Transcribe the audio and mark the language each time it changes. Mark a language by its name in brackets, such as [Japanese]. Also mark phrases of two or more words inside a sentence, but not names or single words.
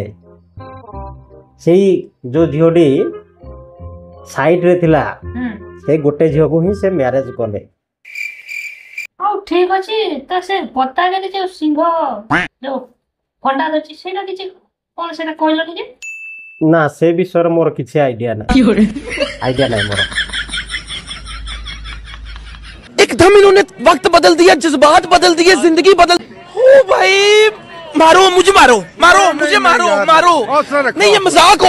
[Odia] ସେଇ ଯୋଉ ଝିଅଟି ସାଇଡରେ ଥିଲା, ସେ ଗୋଟେ ଝିଅକୁ ହିଁ ସେ ମ୍ୟାରେଜ କଲେ। ହଉ ଠିକ ଅଛି। ତ ସେ ପତାକାରେ ଯୋଉ ସିଂହ ଯୋଉ ଖଣ୍ଡା ଅଛି ସେଇଟା କିଛି କ'ଣ ସେଟା କହିଲ ଟିକେ? ନା, ସେ ବିଷୟରେ ମୋର କିଛି ଆଇଡିଆ ନାହିଁ, ମୋର। [Hindi] एकदम इन्होंने वक्त बदल दिया, जज्बात बदल दिए, जिंदगी बदल। ओ भाई, मारो मुझे, मारो मुझे, मारो नहीं, ये मजाक हो रहा है।